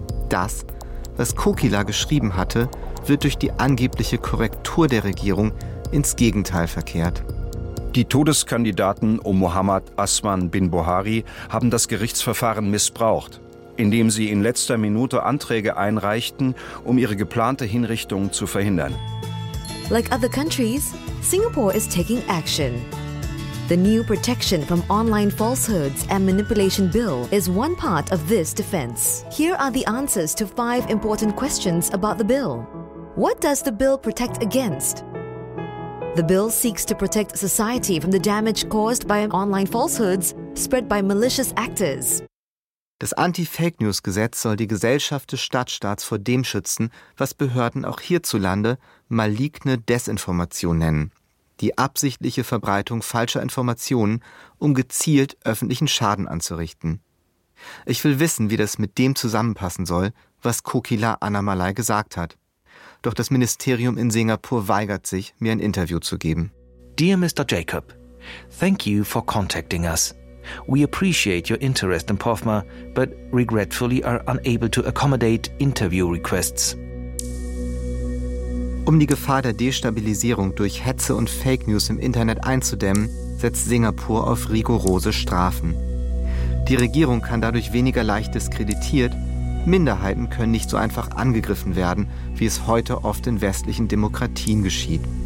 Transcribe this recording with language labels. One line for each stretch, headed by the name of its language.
German: Das, was Kukila geschrieben hatte, wird durch die angebliche Korrektur der Regierung ins Gegenteil verkehrt. Die Todeskandidaten um Muhammad Aswan bin Buhari haben das Gerichtsverfahren missbraucht, indem sie in letzter Minute Anträge einreichten, um ihre geplante Hinrichtung zu verhindern.
English: Like other countries, Singapore is taking action. The new Protection from Online Falsehoods and Manipulation Bill is one part of this defense. Here are the answers to five important questions about the bill. What does the bill protect against? The bill seeks to protect society from the damage caused by online falsehoods spread by malicious actors.
German: Das Anti-Fake-News-Gesetz soll die Gesellschaft des Stadtstaats vor dem schützen, was Behörden auch hierzulande maligne Desinformation nennen. Die absichtliche Verbreitung falscher Informationen, um gezielt öffentlichen Schaden anzurichten. Ich will wissen, wie das mit dem zusammenpassen soll, was Kukila Annamalai gesagt hat. Doch das Ministerium in Singapur weigert sich, mir ein Interview zu geben.
English: Dear Mr. Jacob, thank you for contacting us. We appreciate your interest in POFMA, but regretfully are unable to accommodate interview requests.
German: Um die Gefahr der Destabilisierung durch Hetze und Fake News im Internet einzudämmen, setzt Singapur auf rigorose Strafen. Die Regierung kann dadurch weniger leicht diskreditiert, Minderheiten können nicht so einfach angegriffen werden, wie es heute oft in westlichen Demokratien geschieht.